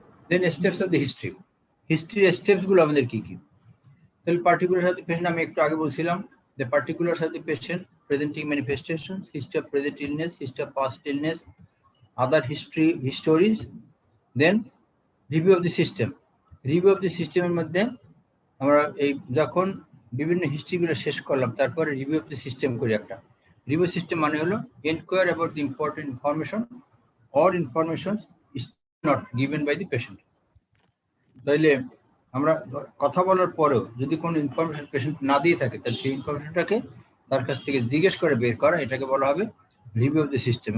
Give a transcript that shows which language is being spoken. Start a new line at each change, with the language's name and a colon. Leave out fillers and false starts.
English: then steps of the history steps
Bangla: গুলো আমাদের কি কি? তাহলে পার্টিকুলার সাথে পেশেন্ট আমি একটু আগে বলছিলাম
English: the particulars of the patient, presenting manifestations, history of present illness, history of past illness, other histories, then review of the system.
Bangla: Review of the system এর মধ্যে আমরা এই যখন বিভিন্ন হিস্ট্রিগুলো শেষ করলাম তারপরে রিভিউ অফ দ্য সিস্টেম করি একটা।
English: review system
Bangla: মানে হলো
English: Enquire about the important information or information is not given by the patient.
Bangla: তাইলে আমরা কথা বলার পরেও যদি কোনো ইনফরমেশন পেশেন্ট না দিয়ে থাকে তাহলে সেই ইনফরমেশনটাকে তার কাছ থেকে জিজ্ঞেস করে বের করা, এটাকে বলা হবে রিভিউ অফ দ্য সিস্টেম।